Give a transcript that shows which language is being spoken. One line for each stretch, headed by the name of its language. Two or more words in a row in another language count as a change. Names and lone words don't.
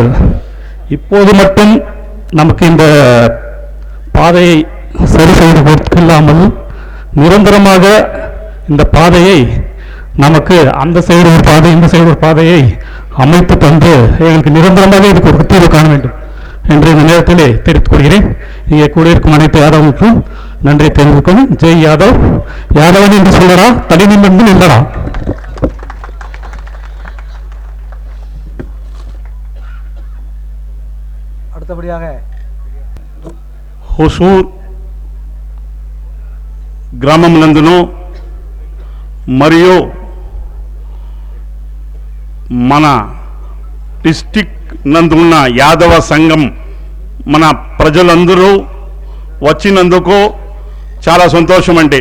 Tamil: இப்போது மட்டும் நமக்கு இந்த பாதையை சரி செய்து கொடுக்கலாமல் நிரந்தரமாக இந்த பாதையை நமக்கு அந்த சைடு ஒரு பாதை, இந்த சைடு ஒரு பாதையை அமைத்து தந்து எங்களுக்கு நிரந்தரமாக இதுக்கு ஒரு தீர்வு காண வேண்டும் என்று இந்த நேரத்திலே தெரிவித்துக் கொள்கிறேன். இங்கே கூடியிருக்கும் அனைத்து யாதவர்களுக்கும் நன்றி தெரிவிக்கும். ஜெய் யாதவ். யாதவன் என்று சொல்லடா, தனி நிமிர்ந்து நின்றடா. அடுத்தபடியாக
Telugu: హుసూర్ గ్రామం నందును మరియు మన డిస్టిక్ నందు ఉన్న యాదవ సంఘం మన ప్రజలందరూ వచ్చినందుకు చాలా సంతోషం అండి.